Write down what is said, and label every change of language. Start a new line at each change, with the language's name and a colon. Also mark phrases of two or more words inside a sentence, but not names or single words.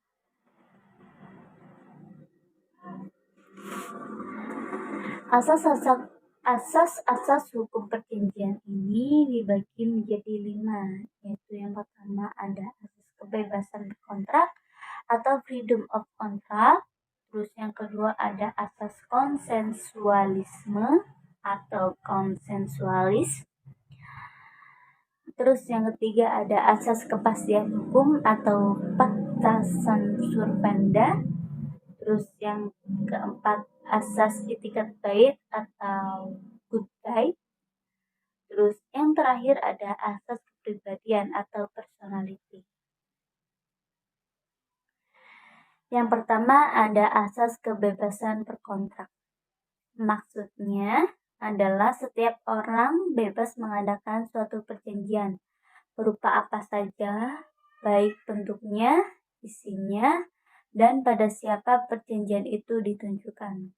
Indonesian: Asas-asas hukum perjanjian ini dibagi menjadi 5, yaitu yang pertama ada asas kebebasan berkontrak atau
English: freedom of contract.
Indonesian: Terus yang kedua ada asas konsensualisme atau konsensualis. Terus yang ketiga ada asas kepastian hukum atau
Latin: pacta sunt servanda.
Indonesian: Terus yang keempat asas itikat baik atau
English: good faith.
Indonesian: Terus yang terakhir ada asas kepribadian atau personality. Yang pertama ada asas kebebasan berkontrak. Maksudnya adalah setiap orang bebas mengadakan suatu perjanjian berupa apa saja, baik bentuknya, isinya, dan pada siapa perjanjian itu ditunjukkan.